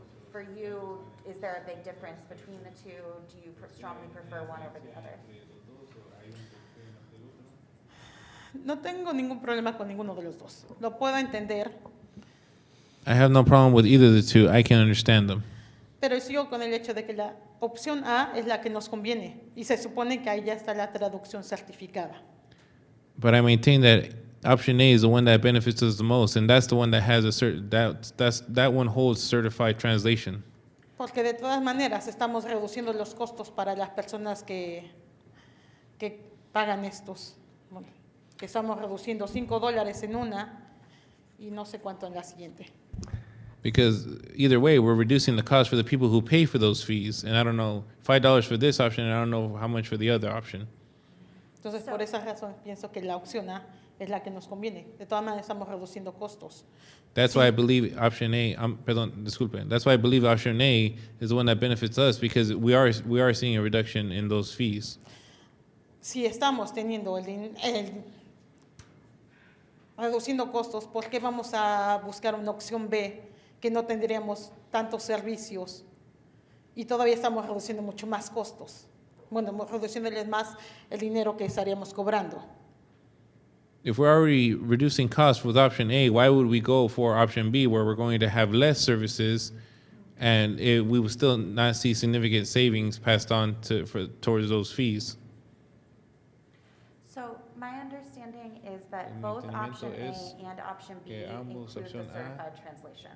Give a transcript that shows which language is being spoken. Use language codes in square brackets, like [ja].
[en] For you, is there a big difference between the two? Do you strongly prefer one over the other? [es] No tengo ningún problema con ninguno de los dos. Lo puedo entender, [en] I have no problem with either of the two. I can understand them. [es] pero sigo con el hecho de que la opción A es la que nos conviene y se supone que ahí ya está la traducción certificada. [en] But I maintain that option A is the one that benefits us the most, and that's the one that has that one holds certified translation. [es] Porque de todas maneras estamos reduciendo los costos para las personas que pagan estos. Bueno, que estamos reduciendo $5 en una y no sé cuánto en la siguiente. [en] Because either way, we're reducing the cost for the people who pay for those fees, and I don't know $5 for this option, and I don't know how much for the other option. [es] Entonces, por esa razón pienso que la opción A es la que nos conviene. De todas maneras estamos reduciendo costos. [en] That's why I believe option A. [es] Perdón, disculpe. [en] That's why I believe option A is the one that benefits us because we are seeing a reduction in those fees. [es] Si estamos teniendo reduciendo costos, ¿por qué vamos a buscar una opción B que no tendríamos tantos servicios y todavía estamos reduciendo mucho más costos? Bueno, reduciéndoles más el dinero que estaríamos cobrando. [en] If we're already reducing costs with option A, why would we go for option B where we're going to have less services and we will still not see significant savings passed on towards those fees? So my understanding is that both option A and option B include the certified translation.